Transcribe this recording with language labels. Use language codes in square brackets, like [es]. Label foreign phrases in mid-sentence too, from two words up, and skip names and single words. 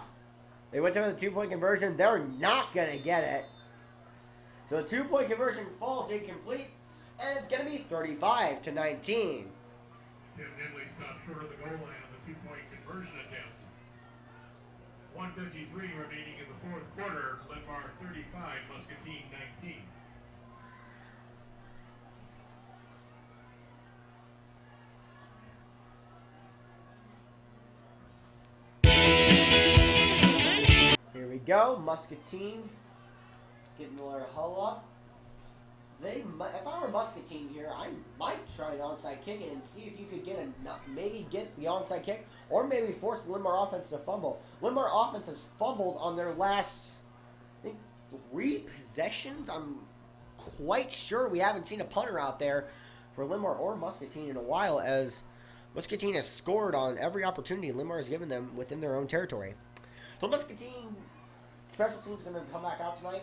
[en] They went to the 2-point conversion. They're not going to get it. So the 2-point conversion falls incomplete, and it's going to be 35-19. Tim Nimley stopped short of the goal line on the 2-point conversion attempt. 1:53 remaining in the fourth quarter. Linn-Mar 35, Muscatine 19. Here we go. Muscatine getting their hull up. If I were Muscatine here, I might try an onside kick and see if you could maybe get the onside kick, or maybe force the Linn-Mar offense to fumble. Linn-Mar offense has fumbled on their last, I think, 3 possessions. I'm quite sure we haven't seen a punter out there for Linn-Mar or Muscatine in a while, as Muscatine has scored on every opportunity Linn-Mar has given them within their own territory. So Muscatine special teams going to come back out tonight.